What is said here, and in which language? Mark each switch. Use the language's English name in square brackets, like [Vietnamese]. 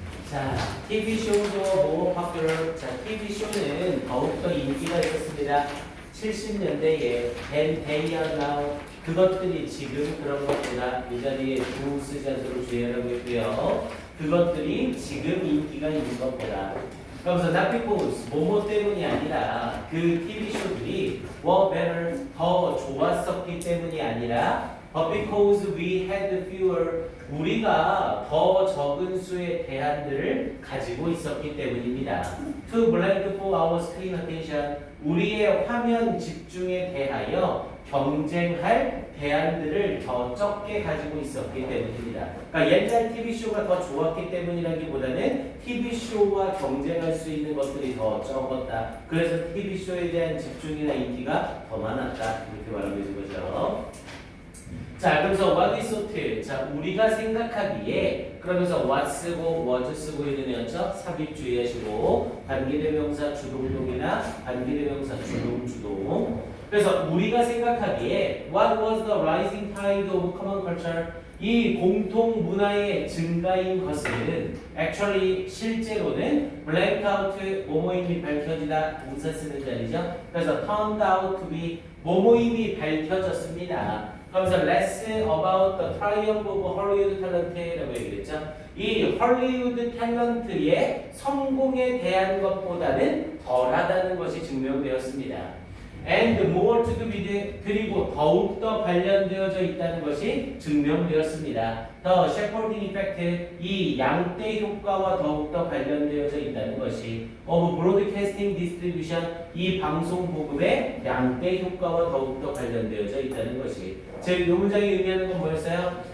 [Korean] 자, TV쇼도 [English] more popular. [Korean] 자, TV쇼는 더욱더 인기가 있었습니다. 70년대에 [English] and they are now. [Korean] 그것들이 지금 그런 것보다 이 자리에 두 쓰지 않도록 주의하라고 했고요. 그것들이 지금 인기가 있는 것보다. 그러면서 [English] not because [Korean] 뭐뭐 때문이 아니라 그 TV쇼들이 [English] were better [Korean] 더 좋았었기 때문이 아니라 [English] but because we had fewer [Korean] 우리가 더 적은 수의 대안들을 가지고 있었기 때문입니다. [English] To blank for our screen attention [Korean] 우리의 화면 집중에 대하여 경쟁할 대안들을 더 적게 가지고 있었기 때문입니다. 그러니까 옛날 TV쇼가 더 좋았기 때문이라기보다는 TV쇼와 경쟁할 수 있는 것들이 더 적었다. 그래서 TV쇼에 대한 집중이나 인기가 더 많았다. 이렇게 말하고 있는 거죠. [English] 자, 그래서 what is thought? [Korean] 자, 우리가 생각하기에 그러면서 what 쓰고 was 쓰고 있는 애였죠. 삽입 주의하시고 관계대명사 주동동이나 관계대명사 주동. 그래서 우리가 생각하기에 [English] what was the rising tide of common culture? [Korean] 이 공통 문화의 증가인 것은 actually 실제로는 [English] blank out [Korean] 뭐뭐임이 밝혀지다 동사 쓰는 자리죠. 그래서 [English] turned out to be [Korean] 뭐뭐임이 밝혀졌습니다. [English] 그러면서 less about the triumph of Hollywood talent라고 얘기했죠. [Korean] 이 헐리우드 탤런트의 성공에 대한 것보다는 덜하다는 것이 증명되었습니다. [English] And more to do with [Korean] 그리고 더욱더 관련되어져 있다는 것이 증명되었습니다. [English] The shepherding effect [Korean] 이 양떼 효과와 더욱더 관련되어져 있다는 것이 [English] of broadcasting distribution [Korean] 이 방송 보급의 양떼 효과와 더욱더 관련되어져 있다는 것이 즉 이 문장이 의미하는 건 뭐였어요?